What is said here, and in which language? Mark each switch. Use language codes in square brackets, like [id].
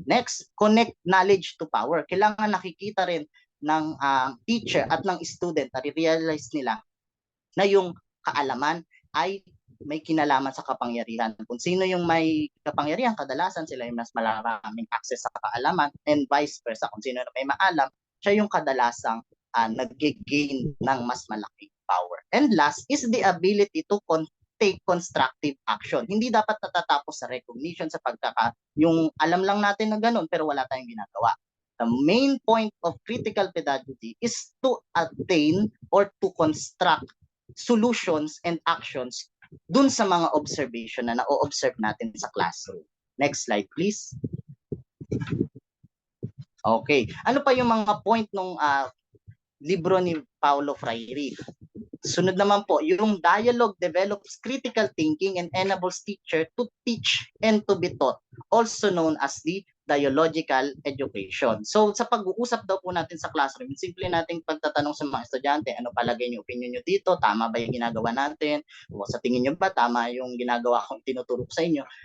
[en] Next, connect knowledge to power. [tl] Kailangan nakikita rin ng teacher at ng student na realize nila na yung kaalaman ay may kinalaman sa kapangyarihan. Kung sino yung may kapangyarihan, kadalasan sila yung mas maraming access sa kaalaman [en] and vice versa. [tl] Kung sino na may maalam, siya yung kadalasang nag-gain ng mas malaking power. [en] And last is the ability to take constructive action. [tl] Hindi dapat natatapos sa recognition sa yung alam lang natin na ganun pero wala tayong ginagawa. [en] The main point of critical pedagogy is to attain or to construct solutions and actions [tl] dun sa mga observation na na-observe natin sa classroom. [en] Next slide, please. Okay. [tl] Ano pa yung mga point ng libro ni Paulo Freire? Sunod naman po, yung [en] dialogue develops critical thinking and enables teacher to teach and to be taught, also known as the dialogical education. [tl] So sa pag-uusap daw po natin sa classroom, simple nating pagtatanong sa mga estudyante, ano palagay niyo, opinion niyo dito, tama ba yung ginagawa natin, o sa tingin niyo ba tama yung ginagawa kong tinuturo sa inyo.